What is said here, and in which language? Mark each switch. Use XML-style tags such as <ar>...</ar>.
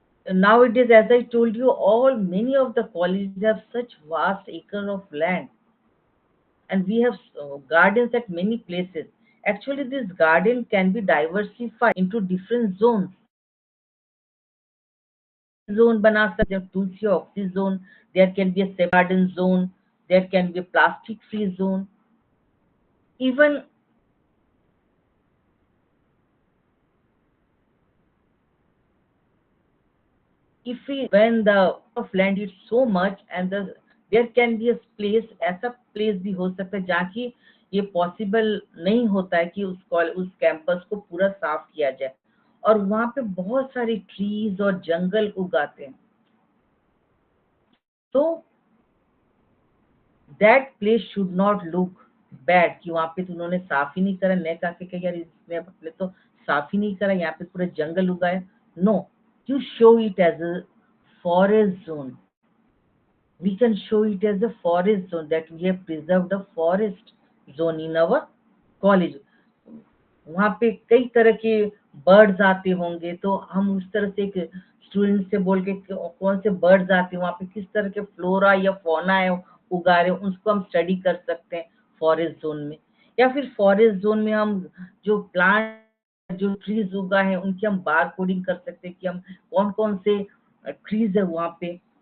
<en>Nowadays, as I told you, all many of the colleges have such vast acre of land, and we have gardens at many places. Actually, this garden can be diversified into different zones.</en> <hi>Zone बना सकते हैं, tulsi oxy zone.</hi> <en>There can be a separate garden zone. There can be a plastic free zone. Even if we when the of land is so much, and there can be a place,</en> <hi>ऐसा place भी हो सकता है जहाँ की ये possible नहीं होता है कि उस कैंपस को पूरा साफ किया जाए, और वहाँ पे बहुत सारी ट्रीज और जंगल उगाते हैं. तो</hi> <en>that place should not look bad</en> <hi>कि वहाँ पे तो उन्होंने साफ ही नहीं करा, नहीं कहा कि यार इसने अपने तो साफ ही नहीं करा, यहाँ पे पूरा जंगल उगाया.</hi> <en>No, you show it as a forest zone. We can show it as a forest zone, that we have preserved a forest zone in our college.</en> <hi>वहाँ पे कई तरह के बर्ड्स आते होंगे, तो हम उस तरह से एक स्टूडेंट से बोल के कौन से बर्ड्स आते हैं वहाँ पे, किस तरह के फ्लोरा या फौना है उगा रहे हैं, उसको हम स्टडी कर सकते हैं फॉरेस्ट जोन में। या फिर फॉरेस्ट जोन में हम जो प्लांट जो ट्रीज उगा है उनकी हम बार कोडिंग कर सकते हैं कि हम कौन कौन से ट्रीज है वहाँ पे।</hi>